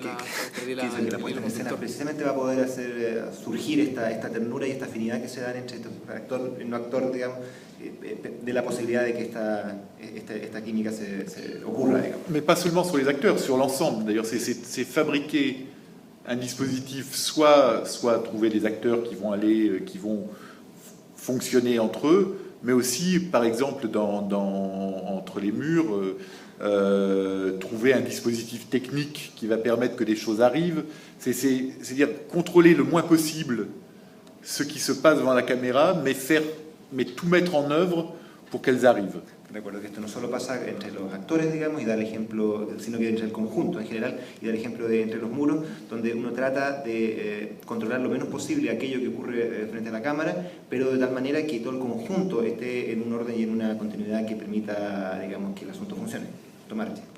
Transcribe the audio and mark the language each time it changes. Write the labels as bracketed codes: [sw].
[es] que la puesta en escena precisamente va a poder hacer surgir esta ternura y esta afinidad que se dan entre actor y no actor, digamos, de la posibilidad de que esta química se ocurra, digamos. [fr] Mais pas seulement sur les acteurs, sur l'ensemble. D'ailleurs, c'est fabriquer un dispositif, soit trouver des acteurs qui vont fonctionner entre eux, mais aussi, par exemple, entre les murs, trouver un dispositif technique qui va permettre que des choses arrivent. C'est-à-dire contrôler le moins possible ce qui se passe devant la caméra, mais tout mettre en œuvre pour qu'elles arrivent. [es] Recuerdo que esto no solo pasa entre los actores, digamos, y da el ejemplo, sino que entre el conjunto en general, y da el ejemplo de entre los muros, donde uno trata de controlar lo menos posible aquello que ocurre frente a la cámara, pero de tal manera que todo el conjunto esté en un orden y en una continuidad que permita, digamos, que el asunto funcione. Tomar.